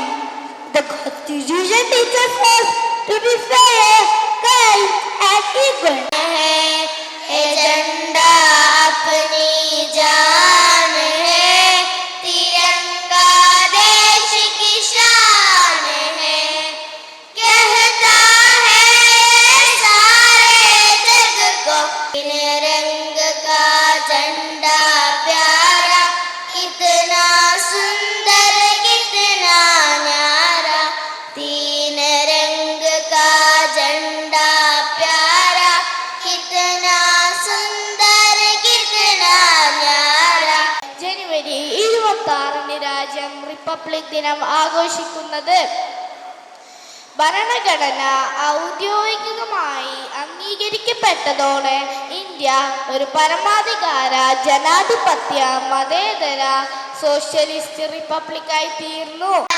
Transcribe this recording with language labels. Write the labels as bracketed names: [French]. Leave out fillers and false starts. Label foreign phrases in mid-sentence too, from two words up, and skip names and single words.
[English] The Constitution teaches us to be fair, kind and equal. [Hindi] झंडा अपनी जान है, तिरंगा देश की शान है, कहता है सारे जग को इन रंग का झंडा प्यारा, कितना सुंदर कितना न्यारा, तीन रंग का झंडा प्यारा, कितना सुंदर कितना न्यारा. [Malayalam] ജനുവരി 26 രാജ്യം റിപ്പബ്ലിക് ദിനം ആഘോഷിക്കുന്നത്. ഭരണഘടന ഔദ്യോഗികമായി അംഗീകരിക്കപ്പെട്ടതോടെ ഇന്ത്യ ഒരു പരമാധികാര ജനാധിപത്യ മതേതര സോഷ്യലിസ്റ്റ് റിപ്പബ്ലിക്കായി തീർന്നു.